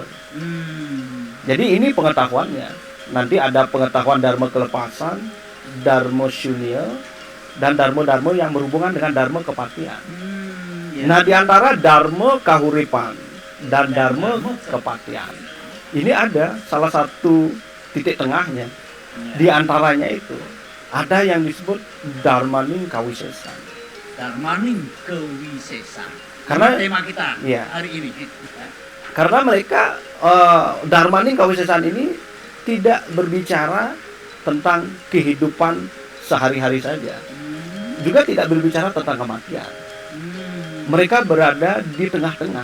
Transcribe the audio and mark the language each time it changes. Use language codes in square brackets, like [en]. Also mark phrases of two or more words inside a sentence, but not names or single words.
[id] Jadi ini pengetahuannya. Nanti ada pengetahuan dharma kelepasan, dharma shunya, dan dharma-dharma yang berhubungan dengan dharma kepatian. Ya. Nah, di antara dharma kahuripan dan dharma kepatihan, ini ada salah satu titik tengahnya. Ya. Di antaranya itu ada yang disebut dharmaning kawisesan. Darmaning kewisesan. Karena- Ini tema kita Iya. hari ini. Karena mereka dharmaning kawisesan ini tidak berbicara tentang kehidupan sehari-hari saja, Hmm. juga tidak berbicara tentang kematian. Hmm. Mereka berada di tengah-tengah.